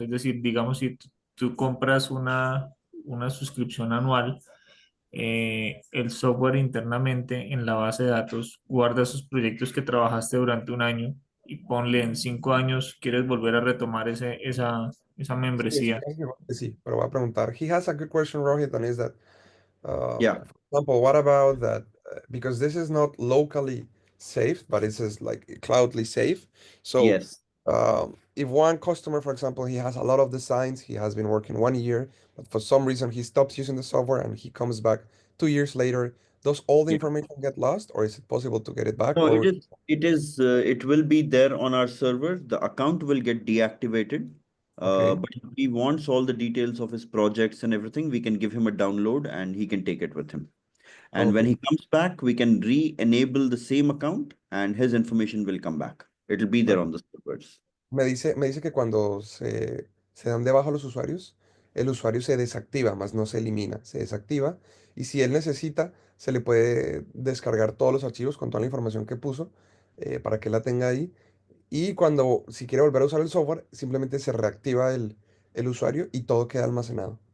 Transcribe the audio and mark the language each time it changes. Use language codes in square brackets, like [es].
[es] Es decir, digamos, si tú compras una suscripción anual, el software internamente en la base de datos guarda esos proyectos que trabajaste durante un año y ponle en 5 años, quieres volver a retomar esa sí, eso membresía. casi seguro que sí, pero voy a preguntar. [en] He has a good question, Rohit, and is that Yeah. for example, what about that? Because this is not locally safe, but it says like cloudly safe. So, Yes. if one customer, for example, he has a lot of designs, he has been working 1 year, but for some reason he stops using the software and he comes back 2 years later, does all the Yeah. information get lost, or is it possible to get it back? No, Or it will be there on our server. The account will get deactivated. okay, But if he wants all the details of his projects and everything, we can give him a download and he can take it with him. And when okay, he comes back, we can re-enable the same account and his information will come back. It'll be there on the servers. [es] me dice que cuando se dan de baja los usuarios, el usuario se desactiva, más no se elimina, se desactiva. Y si él necesita, se le puede descargar todos los archivos con toda la información que puso para que la tenga ahí. Y cuando, si quiere volver a usar el software, simplemente se reactiva el usuario y todo queda almacenado.